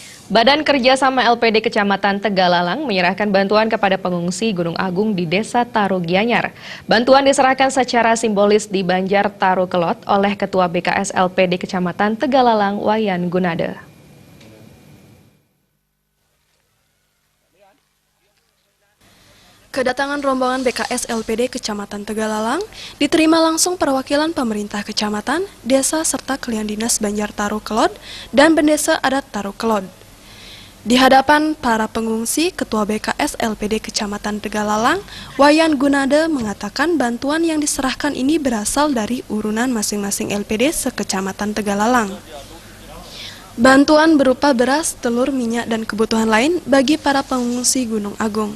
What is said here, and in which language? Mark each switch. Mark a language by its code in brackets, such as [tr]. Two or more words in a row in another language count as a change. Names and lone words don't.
[id] Badan Kerjasama LPD Kecamatan Tegalalang menyerahkan bantuan kepada pengungsi Gunung Agung di Desa Taro Gianyar. Bantuan diserahkan secara simbolis di Banjar Taro Kelot oleh Ketua BKS LPD Kecamatan Tegalalang, Wayan Gunade. Kedatangan rombongan BKS LPD Kecamatan Tegalalang diterima langsung perwakilan pemerintah kecamatan, desa serta klien dinas Banjar Taro Kelot dan Bendesa Adat Taro Kelot. Di hadapan para pengungsi, Ketua BKS LPD Kecamatan Tegalalang, Wayan Gunade mengatakan bantuan yang diserahkan ini berasal dari urunan masing-masing LPD sekecamatan Tegalalang. Bantuan berupa beras, telur, minyak, dan kebutuhan lain bagi para pengungsi Gunung Agung.